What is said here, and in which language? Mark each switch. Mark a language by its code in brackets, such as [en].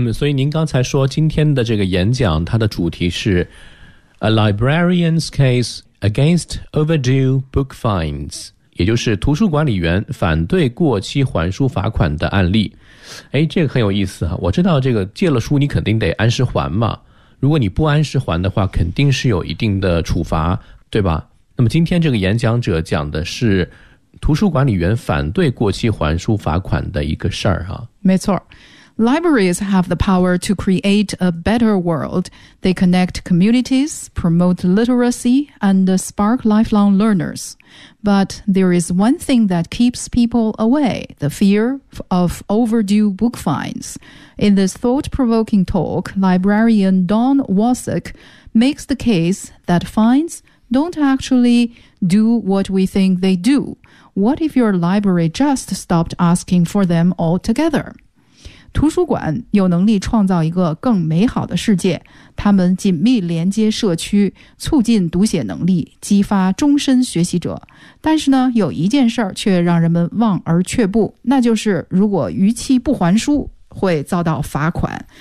[zh] 所以您刚才说今天的这个演讲它的主题是 [en] A librarian's case against overdue book fines， [zh] 也就是图书管理员反对过期还书罚款的案例。哎，这个很有意思啊！我知道这个借了书你肯定得按时还嘛，如果你不按时还的话肯定是有一定的处罚，对吧？那么今天这个演讲者讲的是图书管理员反对过期还书罚款的一个事儿啊。没错， [en] Libraries have the power to create a better world. They connect communities, promote literacy, and spark lifelong learnersBut there is one thing that keeps people away, the fear of overdue book fines. In this thought-provoking talk, librarian Don Wasik makes the case that fines don't actually do what we think they do. What if your library just stopped asking for them altogether? [zh] 图书馆有能力创造一个更美好的世界，他们紧密连接社区，促进读写能力，激发终身学习者。但是呢，有一件事儿却让人们望而却步，那就是如果逾期不还书，会遭到罚款。